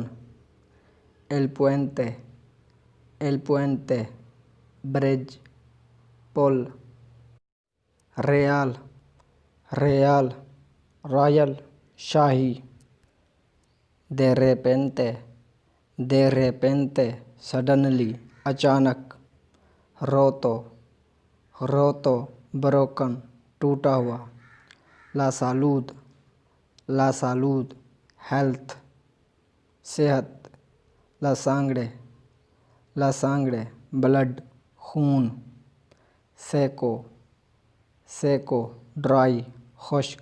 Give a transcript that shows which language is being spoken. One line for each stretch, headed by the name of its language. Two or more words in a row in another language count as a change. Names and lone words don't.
Spanish: el puente, bridge, پل. real, royal, شاہی. de repente,
English: suddenly,
Urdu: اچانک.
Spanish: roto, broken, ٹوٹا ہوا. la salud, health, صحت. la sangre,
English: blood, خون.
Spanish: seco, dry,
Urdu: خشک.